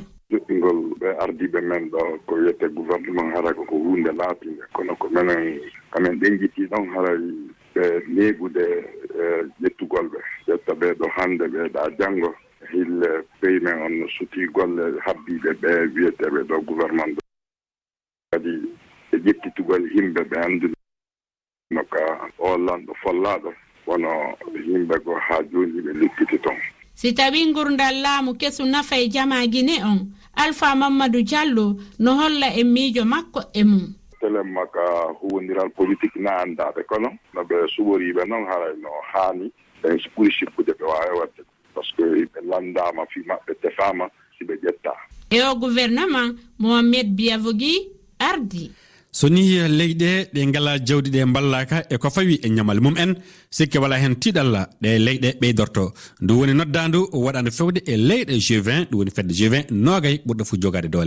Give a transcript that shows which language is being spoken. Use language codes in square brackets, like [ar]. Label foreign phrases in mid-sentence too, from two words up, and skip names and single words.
[ff] Joɗɗingol ɓe ardiɓe men ɗo ko wiyete gouvernement hara ko hunde laatinde kono ko menen kamen ɗenjiti ɗon haray ɓe neegude ƴettugol ɓe ƴetta ɓe ɗo hande ɓe ɗa janngo hille pays men on no suti golle habbiɓe ɓe wiyeteɓe ɗo gouvernement ɗo kadi e ƴettitugol yimɓe ɓe andude no ka Hollande follaɗo wono yimɓe go ha joni ɓe likkiti toon. Si tawi gurdal laamu kesu nafay jama Guinée on Alpha Mamadou Diallo no holla e miijo makko e mum. Telema ka huwodiral politique na andade kono no ɓe suɓoriɓe noon haray no haani ɓen ɓuri sikkude ɓe wawi wadde [fr] par ce que [ff] ɓe landama fi maɓɓe tefama si ɓe ƴetta. E o gouvernement Mohamed Bayawogi ardi. So ni leyɗe ɗe ngala jawdi ɗe ballaka e ko fawi e ñamal mum en sikke wala hen tiɗalla ɗe leyɗe ɓeydorto ndu woni noddandu waɗande fewde e leyɗe G20 ɗum woni fedde G20 nogay ɓurɗo fu jogade doole.